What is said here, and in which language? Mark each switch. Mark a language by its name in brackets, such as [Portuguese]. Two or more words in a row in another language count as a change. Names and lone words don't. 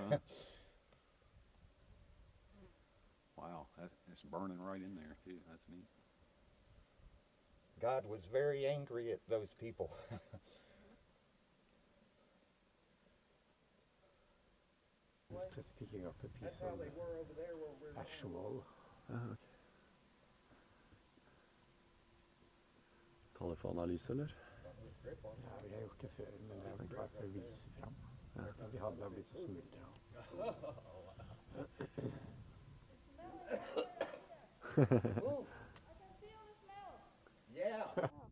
[English] Wow, it's burning right in there too. That's neat. God was very angry at those people. It's just picking up a piece of actual. Ok. [Norwegian] Ta det for analyse, eller? Ja, vi har gjort det før, men det er bare for å vise fram. At de hadde blitt så smuldra. [English] Yeah.